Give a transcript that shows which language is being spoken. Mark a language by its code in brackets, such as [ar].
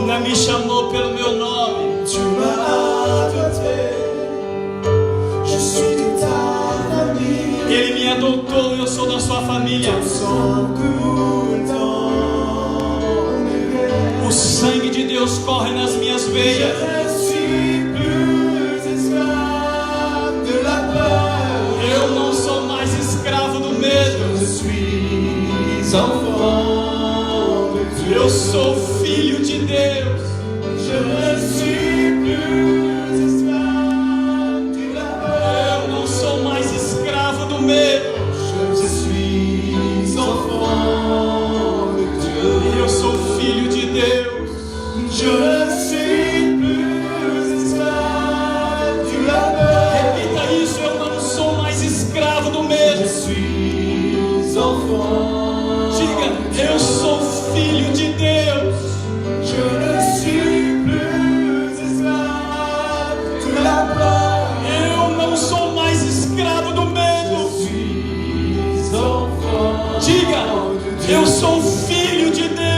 [pt] Ainda me chamou pelo meu nome. [fr] Tu m'as adopté, je suis de ta famille. [pt] Ele me adotou e eu sou da sua família. [fr] Ton sang coule dans mes veines. [pt] O sangue de Deus corre nas minhas [fr] Je [pt] veias. [fr] ne suis plus esclave de la peur. [pt] Eu não sou mais escravo do medo. [fr] Je suis enfant de Dieu. [pt] Eu sou filho de Deus. [fr] Je ne suis plus esclave de la peur. [pt] Eu não sou mais escravo do medo. [fr] Je suis enfant de Dieu. [pt] Eu sou filho de Deus. [fr] Je ne suis plus esclave de la peur. [pt] Repita isso, eu não sou mais escravo do medo. [fr] Je suis enfant. [pt] Diga, eu sou filho de Deus. [fr] Je ne suis plus esclave de la peur. [pt] Eu não sou mais escravo do medo. [fr] Je suis enfant. [pt] Diga, eu sou filho de Deus.